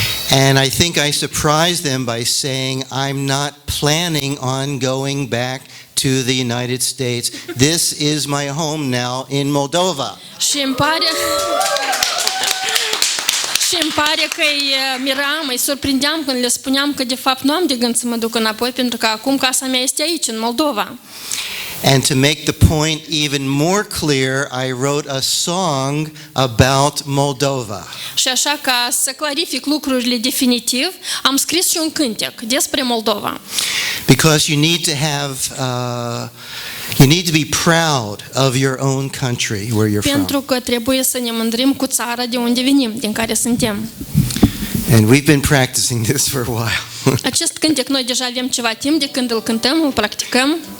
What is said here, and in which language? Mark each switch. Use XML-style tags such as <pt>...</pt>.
<en>And I think I surprised them by saying, I'm not planning on going back to the United States. This is my home now in Moldova.</en> <ro>Și îmi pare că îi miram, îi surprindeam când le spuneam că de fapt nu am de gând să mă duc înapoi, pentru că acum casa mea este aici, în Moldova.</ro> <en>And to make the point even more clear, I wrote a song about Moldova.</en> <ro>Și așa, ca să clarific lucrurile definitiv, am scris și un cântec despre Moldova.</ro> <en>Because you need to have, you need to be proud of your own country where you're from.</en> <ro>Pentru că trebuie să ne mândrim cu țara de unde venim, din care suntem.</ro> <en>And we've been practicing this for a while.</en> <ro>Acest cântec noi deja avem ceva timp de când îl cântăm, îl practicăm.</ro>